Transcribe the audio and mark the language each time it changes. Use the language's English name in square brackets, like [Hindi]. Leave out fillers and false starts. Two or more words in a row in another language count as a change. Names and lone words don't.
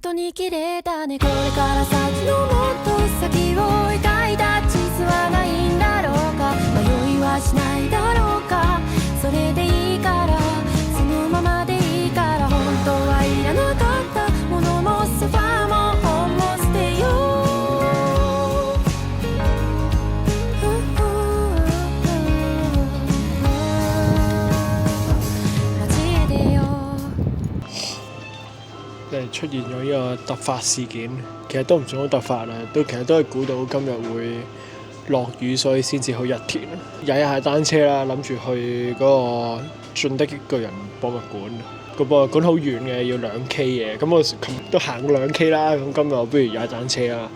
[Japanese] 見切れたねこれから先のもっと先を描いた地図はないんだろうか迷いはしないだろうかそれでいいからそのままでいいから本当はいらなかったものもソファーも本も捨てよう交えてよ [Cantonese] 即係出現咗呢個突發事件，其實都唔算好突發啦，其實都係估到今日會落雨，所以先至去一田踩一下單車啦，諗住去嗰個進擊巨人博物館。個博物館好遠嘅，要2K 嘅，咁我琴日都行過2K啦，咁今日我不如踩單車啦。